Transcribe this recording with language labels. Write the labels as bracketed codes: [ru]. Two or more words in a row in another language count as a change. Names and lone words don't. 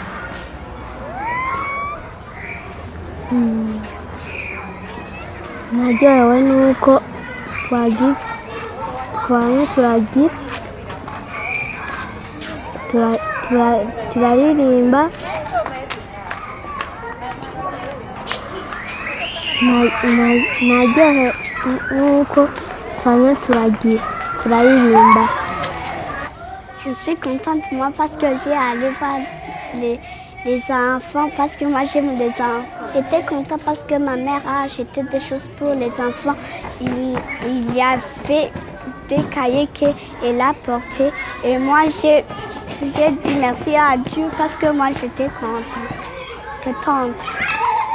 [rn] naryohewe nuko twamye turaririmba, naryohewe nuko twamye turaririmba. [fr] Je suis contente moi parce que j'ai allé voir les enfants, parce que moi j'aime les enfants. J'étais contente parce que ma mère a acheté des choses pour les enfants. Il y avait des cahiers qu'elle a portés et moi j'ai dit merci à Dieu parce que moi j'étais contente.